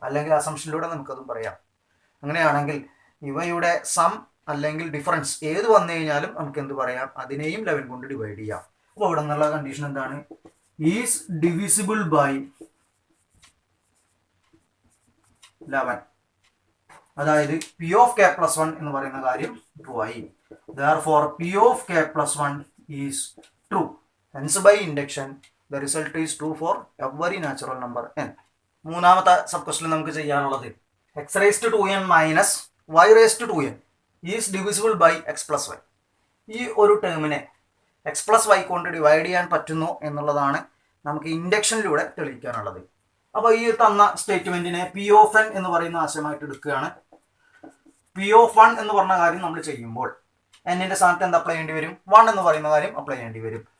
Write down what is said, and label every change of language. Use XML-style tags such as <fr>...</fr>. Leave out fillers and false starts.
<ml>അല്ലെങ്കിൽ അസംഷനിലൂടെ നമുക്കതും പറയാം. അങ്ങനെയാണെങ്കിൽ ഇവയുടെ സം അല്ലെങ്കിൽ ഡിഫറൻസ് ഏത് വന്നു കഴിഞ്ഞാലും നമുക്ക് എന്ത് പറയാം, അതിനെയും 11 കൊണ്ട് ഡിവൈഡ് ചെയ്യാം. അപ്പോൾ ഇവിടെ നിന്നുള്ള കണ്ടീഷൻ എന്താണ്, ഈസ് ഡിവിസിബിൾ ബൈ 11. അതായത് P(k + 1) എന്ന് പറയുന്ന കാര്യം ട്രൂ ആയി.</ml> <en>Therefore P(k + 1) is true. Hence by induction the result is true for every natural number n.</en> <ml>മൂന്നാമത്തെ സബ് ക്വസ്റ്റ്യൻ നമുക്ക് ചെയ്യാനുള്ളത് x⁻²n - y⁻²n</ml> <en>is divisible by x + y.</en> <ml>ഈ ഒരു ടേമിനെ x + y കൊണ്ട് ഡിവൈഡ് ചെയ്യാൻ പറ്റുന്നു എന്നുള്ളതാണ് നമുക്ക് ഇൻഡക്ഷനിലൂടെ തെളിയിക്കാനുള്ളത്. അപ്പോൾ ഈ തന്ന സ്റ്റേറ്റ്മെന്റിനെ P(n) എന്ന് പറയുന്ന ആശയമായിട്ട് എടുക്കുകയാണ്. P(1) എന്ന് പറഞ്ഞ കാര്യം നമ്മൾ ചെയ്യുമ്പോൾ n-ന്റെ സ്ഥാനത്ത് എന്ത് അപ്ലൈ ചെയ്യേണ്ടി വരും, 1 എന്ന് പറയുന്ന കാര്യം അപ്ലൈ ചെയ്യേണ്ടി വരും.</ml>